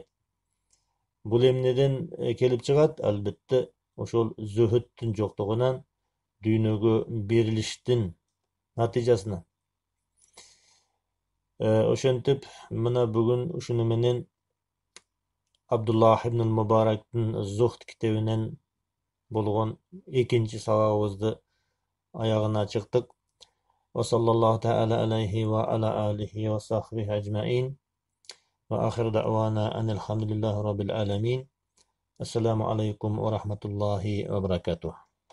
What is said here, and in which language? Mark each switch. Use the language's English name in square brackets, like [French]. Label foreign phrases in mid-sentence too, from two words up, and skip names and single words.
[Kyrgyz] Бул эмнеден келип чыгат? Албетте ошол зөһөттүн жоктугунан, дүйнөгө берилиштин натыйжасынан. Ошентип, мына бүгүн ушуну менен Абдуллах ибн Мубарактын Зухд китебинен болгон экинчи сабагыбызды аягына чыктык. [Arabic] وصلى الله تعالى عليه وعلى آله وصحبه أجمعين. وآخر دعوانا أن الحمد لله رب العالمين. السلام عليكم ورحمة الله وبركاته.